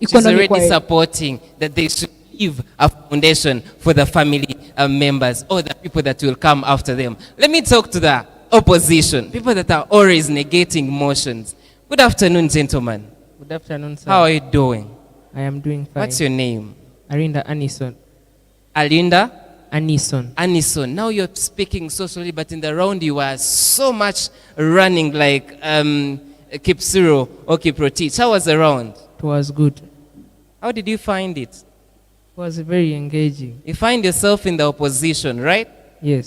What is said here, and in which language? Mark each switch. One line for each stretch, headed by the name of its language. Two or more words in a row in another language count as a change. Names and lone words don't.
English: She's already supporting that they should leave a foundation for the family members or the people that will come after them. Let me talk to the opposition, people that are always negating motions. Good afternoon, gentlemen. Good afternoon, sir. How are you doing? I am doing fine. What's your name? Arinda Anison. Alinda? Anison. Anison. Now you're speaking socially, but in the round you were so much running like Kipsuro or Kiprotich. How was the round? It was good. How did you find it? It was very engaging. You find yourself in the opposition, right? Yes.